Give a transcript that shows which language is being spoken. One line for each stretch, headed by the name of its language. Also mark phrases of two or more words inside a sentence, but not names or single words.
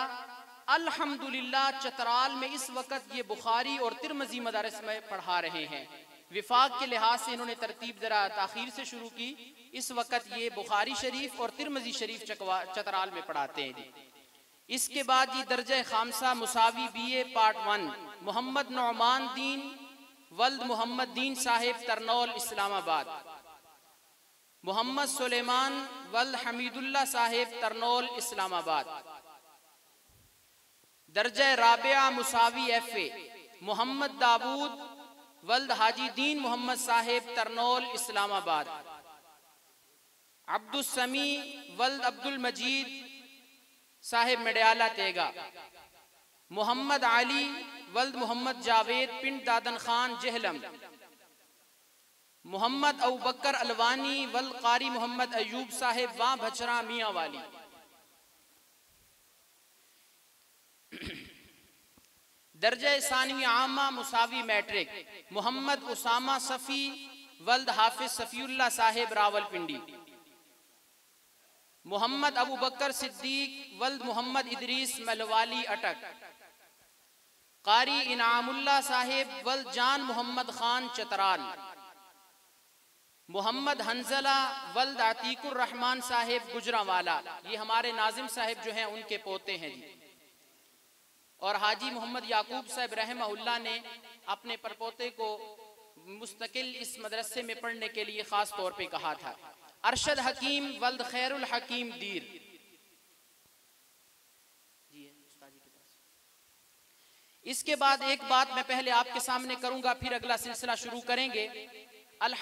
Urdu: الحمدللہ چترال میں اس وقت یہ بخاری اور ترمذی مدارس میں پڑھا رہے ہیں. وفاق کے لحاظ سے انہوں نے ترتیب ذرا تاخیر سے شروع کی. اس وقت یہ بخاری شریف اور ترمذی شریف چترال میں پڑھاتے ہیں. اس کے بعد یہ درجہ خامسہ مساوی BA پارٹ 1 محمد نعمان دین ولد محمد دین صاحب ترنول اسلام آباد. محمد سلیمان ولد حمید اللہ صاحب ترنول اسلام آباد. درجہ رابعہ مساوی FA محمد داؤد ولد حاجی دین محمد صاحب ترنول اسلام آباد. عبدالسمیع ولد عبدالمجید صاحب مڈیالہ تیگہ. محمد علی ولد محمد جاوید پنڈ دادن خان جہلم. محمد ابو بکر علوانی ولد قاری محمد ایوب صاحب واں بھچرا میاں والی. درجہ ثانوی عامہ مساوی میٹرک محمد اسامہ صفی ولد حافظ صفی اللہ صاحب راولپنڈی. محمد ابو بکر صدیق ولد محمد ادریس ملوالی اٹک. قاری انعام اللہ صاحب ولد جان محمد خان چترال. محمد حنظلہ ولد عتیق الرحمان صاحب گوجرانوالہ، یہ ہمارے ناظم صاحب جو ہیں ان کے پوتے ہیں جی. اور حاجی محمد یعقوب صاحب رحمہ اللہ نے اپنے پرپوتے کو مستقل اس مدرسے میں پڑھنے کے لیے خاص طور پہ کہا تھا. ارشد حکیم ولد خیر الحکیم دیر۔ اس کے بعد ایک بات میں پہلے آپ کے سامنے کروں گا، پھر اگلا سلسلہ شروع کریں گے.